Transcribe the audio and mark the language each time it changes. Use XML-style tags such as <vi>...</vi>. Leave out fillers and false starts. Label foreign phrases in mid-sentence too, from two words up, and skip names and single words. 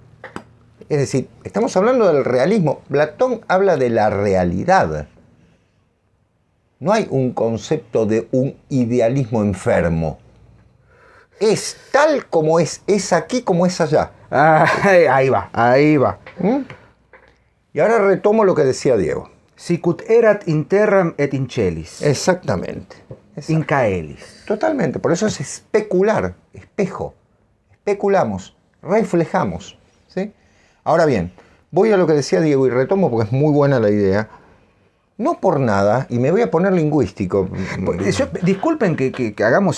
<es>Es decir, estamos hablando del realismo. Platón habla de la realidad. No hay un concepto de un idealismo enfermo. Es tal como es aquí como es allá. Ahí va. Y ahora retomo lo que decía Diego.</es> <la>Sicut erat in terram et in celis.</la> <es>Exactamente.</es> <la>In caelis.</la> <es>Totalmente. Por eso es especular, espejo. Especulamos, reflejamos. ¿Sí? Ahora bien, voy a lo que decía Diego y retomo porque es muy buena la idea. No por nada, y me voy a poner lingüístico. Disculpen que hagamos</es>